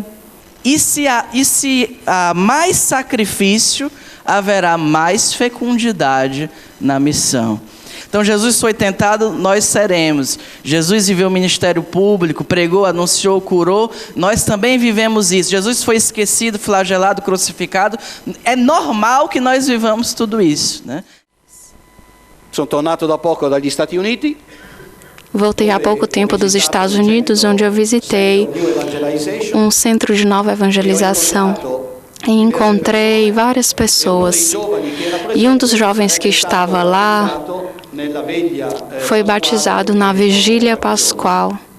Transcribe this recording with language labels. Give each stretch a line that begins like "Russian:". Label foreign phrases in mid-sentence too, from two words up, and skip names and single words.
Portuguese: E se há mais sacrifício, haverá mais fecundidade na missão. Então Jesus foi tentado, nós seremos. Jesus viveu o ministério público, pregou, anunciou, curou. Nós também vivemos isso. Jesus foi esquecido, flagelado, crucificado. É normal que nós vivamos tudo isso, né?
Italian: Sono tornato da poco dagli Stati Uniti.
Portuguese: Voltei há pouco tempo dos Estados Unidos, onde eu visitei um centro de nova evangelização. E encontrei várias pessoas. E um dos jovens que estava lá foi batizado na vigília pascual.